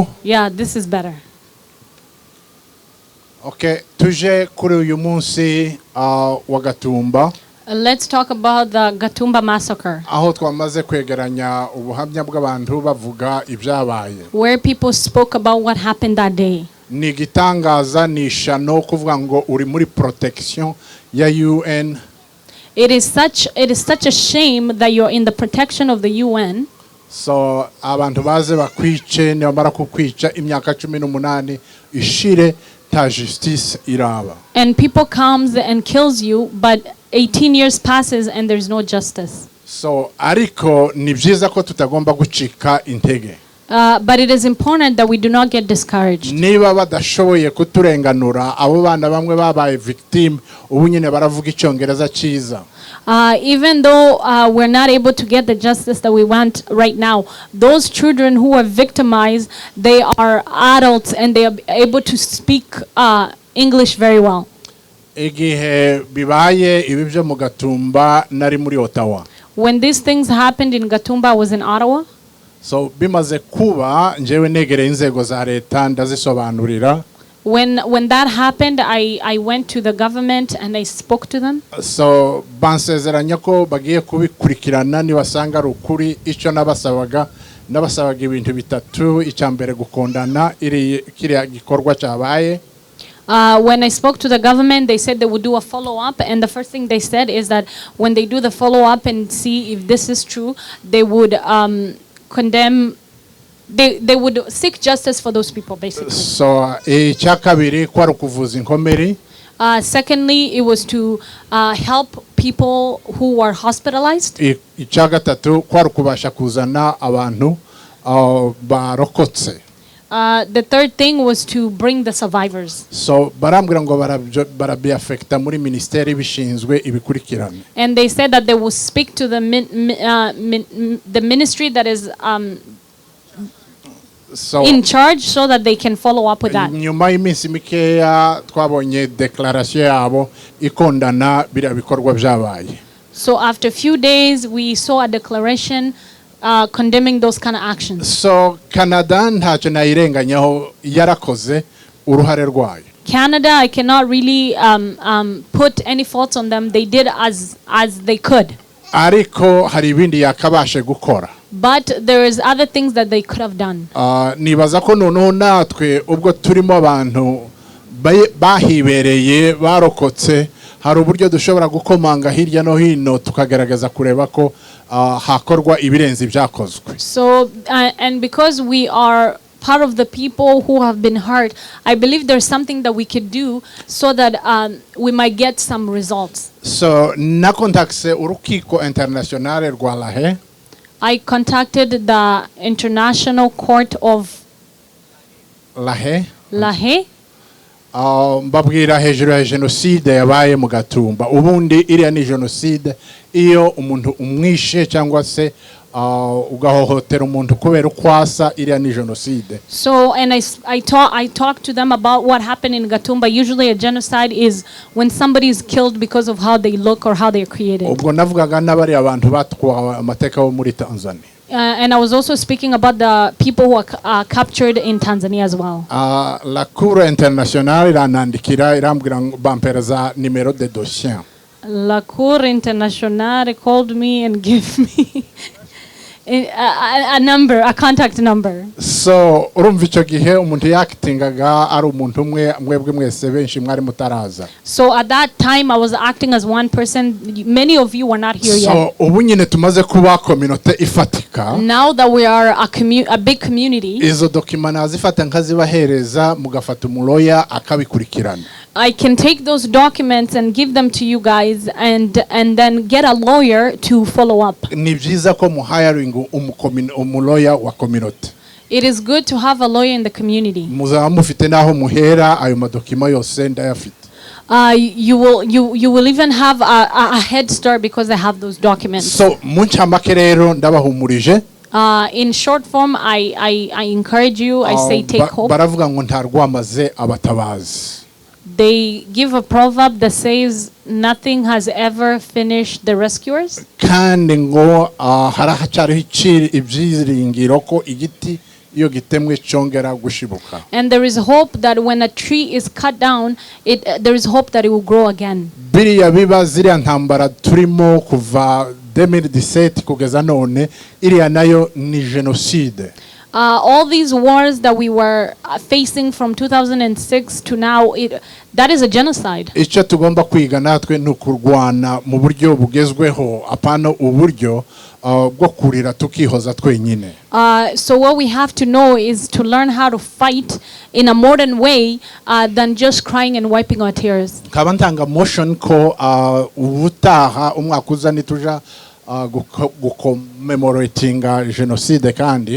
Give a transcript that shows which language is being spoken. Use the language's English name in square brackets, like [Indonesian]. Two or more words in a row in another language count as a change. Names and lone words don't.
[English] Yeah, this is better. [Kinyarwanda] Okay, tuje kuri uyu munsi wa Gatumba. [English] Let's talk about the Gatumba massacre, [Kinyarwanda] Aho twamaze kwegeranya ubuhamya bw'abantu bavuga ibyabaye. [English] where people spoke about what happened that day. [Kinyarwanda] Ni gitangaza ni ishano kuvuga ngo uri muri protection ya UN. [English] It is such a shame that you're in the protection of the UN. [Kinyarwanda] So abantu baze bakwice nibamara kukwica imyaka 18 ishire ta justice iraba. [English] And people comes and kills you, but 18 years passes and there's no justice. [Kinyarwanda] So ariko ni byiza ko tutagomba gucika intege. [English] But it is important that we do not get discouraged. [Kinyarwanda] Niba badashoboye kuturenganura abo bana bamwe babaye victim ubu nyine baravuga icyongereza cyiza. [English] Even though we're not able to get the justice that we want right now, those children who are victimized, they are adults and they are able to speak English very well. [Kinyarwanda] Igihe bibaye ibi byo mu Gatumba nari muri Ottawa. [English] When these things happened in Gatumba, I was in Ottawa. [Kinyarwanda] So bimaze kuba njewe negere inzego za leta ndazisobanurira. [English] When that happened, I went to the government and I spoke to them. [Kinyarwanda] So bansezeranya ko bagiye kubikurikirana nibasanga rukuri icyo nabasabaga ibintu bitatu icyambere gukondana iri kiriya gikorwa cyabaye. [English] When I spoke to the government, they said they would do a follow-up, and the first thing they said is that when they do the follow-up and see if this is true, they would condemn. They would seek justice for those people, basically. [Kinyarwanda] So icyakabiri kwari kuvuza inkomeri. [English] Secondly, it was to help people who are hospitalized. [Kinyarwanda] Icyagatatu kwari kubasha kuzana abantu barokotse. [English] The third thing was to bring the survivors. [Kinyarwanda] So barambwira ngo barabi affecta muri ministeri bishinzwe ibikurikirana. [English] And they said that they will speak to the the ministry that is So in charge so that they can follow up with that. [Kinyarwanda] Nyuma y'iminsi mikeya twabonye declaration yabo ikondana bira bikorwa byabaye. [English] So after a few days, we saw a declaration condemning those kind of actions. [Kinyarwanda] So Canada ntacyo nayirenganyaho yarakoze uruhare rwayo. [English] Canada, I cannot really put any faults on them. They did as they could. [Kinyarwanda] Ariko hari ibindi yakabashe gukora. [English] But there is other things that they could have done. [Kinyarwanda] Nibaza ko noneho natwe ubwo turimo abantu bahibereye barokotse hari uburyo dushobora gukomanga hirya no hino tukagaragaza kureba ko hakorwa ibirenze byakozwe. [English] So and because we are part of the people who have been hurt, I believe there's something that we could do so that we might get some results. [Kinyarwanda] So na contacte urukiko internationale rwa Lahe. [English] I contacted the International Court of Lahe. [Kinyarwanda] Mbabwira hejuru ya genocide yabaye mu Gatumba. Ubundi iriya ni genocide iyo umuntu umwishe cyangwa se ugahohotera umuntu kubera ukwasa iriya ni genocide. [English] So and I talked to them about what happened in Gatumba. Usually a genocide is when somebody is killed because of how they look or how they are created. [Kinyarwanda] Ubwo navugaga n'abari abantu batwawe amateka bo muri Tanzania. [English] And I was also speaking about the people who are captured in Tanzania as well. [French] La Cour internationale [Kinyarwanda] iranandikira irambwira bampereza [French] numero de dossier. La Cour internationale [English] called me and gave me a contact number. [Kinyarwanda] So urumva icyo gihe umuntu yakitingaga ari umuntu umwe mwebwe mwese benshi mwari mutaraza. [English] So at that time I was acting as one person. Many of you were not here yet. [Kinyarwanda] So ubu nyine tumaze kuba community ifatika. [English] Now that we are a big community. [Kinyarwanda] Izo document nazifata nkazibahereza mugafata umuloya akabikurikirana. [English] I can take those documents and give them to you guys and then get a lawyer to follow up. [Kinyarwanda] ni byiza ko mu hiring umuloya wa community. [English] It is good to have a lawyer in the community. [Kinyarwanda] muzaba mufite naho muhera ayo madokima yose ndayafite. [English] You will even have a head start because I have those documents. [Kinyarwanda] So munchamake rero ndabahumurije. [English] In short form, I encourage you. I say take hope. [Kinyarwanda] Baravuga ngo ntarwamaze abatabazi. [English] They give a proverb that says nothing has ever finished the rescuers. [Kinyarwanda] Kandi ngo haracyariho ibyiringiro ko igiti iyo gitemwe cyongera gushibuka. [English] And there is hope that when a tree is cut down, there is hope that it will grow again. [Kinyarwanda] Biriya biba ziriya ntambara turimo kuva 2017 kugeza none iriya nayo ni genocide. [English] All these wars that we were facing from 2006 to now, that is a genocide. [Kinyarwanda] Icyo tugomba kwiga natwe ni ukurwana mu buryo bugezweho apana uburyo bwo kurira tukihoza twenyine. [English] So what we have to know is to learn how to fight in a modern way than just crying and wiping our tears. [Kinyarwanda] Nkaba ntanga motion ko ubutaha umwaka uza nituja gucommemoratinga genocide kandi.